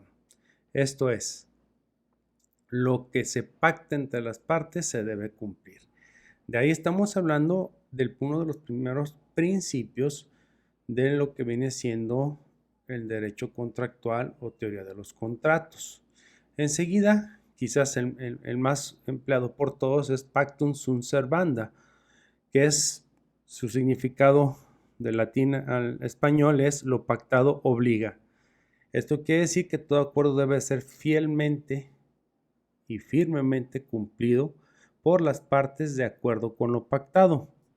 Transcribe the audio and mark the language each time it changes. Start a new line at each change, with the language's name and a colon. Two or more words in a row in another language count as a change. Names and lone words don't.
Spanish: Esto es, lo que se pacta entre las partes se debe cumplir. De ahí estamos hablando de uno de los primeros principios de lo que viene siendo el derecho contractual o teoría de los contratos. Enseguida, quizás el más empleado por todos es
Latin: pactum sunt servanda,
Spanish: que es su significado de latín al español es lo pactado obliga. Esto quiere decir que todo acuerdo debe ser fielmente y firmemente cumplido por las partes de acuerdo con lo pactado.